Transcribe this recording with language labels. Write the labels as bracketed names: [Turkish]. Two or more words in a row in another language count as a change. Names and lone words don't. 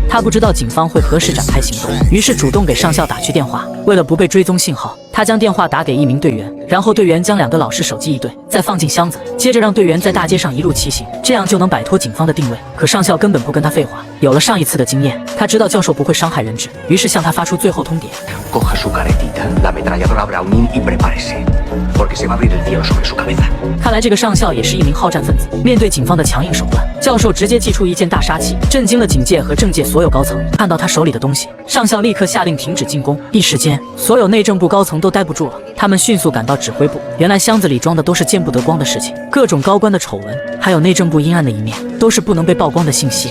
[Chinese] 他不知道警方会何时展开行动，于是主动给上校打去电话。为了不被追踪信号，他将电话打给1名队员，然后队员将2个老师手机一对，再放进箱子，接着让队员在大街上一路骑行，这样就能摆脱警方的定位。可上校根本不跟他废话，有了上一次的经验，他知道教授不会伤害人质，于是向他发出最后通牒。 [Spanish] Coja su caretita, la ametralladora Browning y prepárese, porque se va a abrir el cielo sobre su cabeza. [Chinese] 看来这个上校也是一名好战分子。面对警方的强硬手段，教授直接祭出一件大杀器，震惊了警界和政界所有高层。看到他手里的东西，上校立刻下令停止进攻。一时间，所有内政部高层都待不住了，他们迅速赶到指挥部。原来箱子里装的都是见不得光的事情，各种高官的丑闻，还有内政部阴暗的一面，都是不能被曝光的信息。